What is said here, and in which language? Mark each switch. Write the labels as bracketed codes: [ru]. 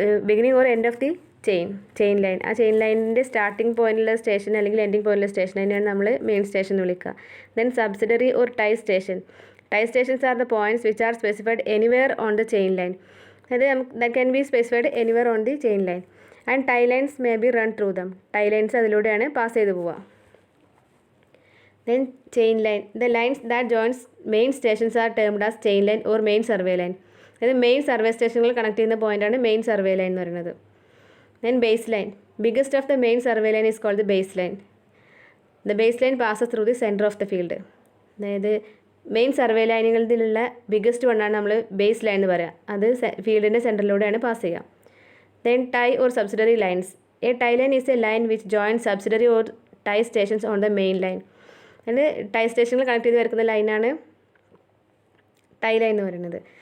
[en] Beginning or end of the chain line. [ml] ആ chain ലൈനിൻ്റെ starting പോയിന്റിലുള്ള station അല്ലെങ്കിൽ ending പോയിന്റിലുള്ള station അതിനെയാണ് നമ്മൾ മെയിൻ സ്റ്റേഷൻ എന്ന് വിളിക്കുക. [en] Then subsidiary or tie station. Tie stations are the points which are specified anywhere on the chain line. അതായത് that can be specified anywhere on the chain line and tie lines may be run through them. [ml] Tie lines അതിലൂടെയാണ് pass ചെയ്ത് പോവുക. [en] Then chain line. The lines that joins main stations are termed as chain line or main survey line. [ml] അതായത് main survey സ്റ്റേഷനുകൾ connect ചെയ്യുന്ന പോയിൻ്റാണ് main survey line എന്ന് പറയുന്നത്. [en] Then baseline. Biggest of the main survey line is called the baseline. The baseline passes through the center of the field. [ml] അതായത് main survey ലൈനുകളിലുള്ള biggest വണ്ണാണ് നമ്മൾ base line എന്ന് പറയുക. അത് ഫീൽഡിൻ്റെ സെൻറ്ററിലൂടെയാണ് പാസ് ചെയ്യുക. [en] Then tie or subsidiary lines. A tie line is a line which join subsidiary or tie stations on the main line. [ml] അത് tie സ്റ്റേഷനുകൾ connect ചെയ്ത് വരുന്ന ലൈനാണ് ടൈ ലൈൻ എന്ന് പറയുന്നത്.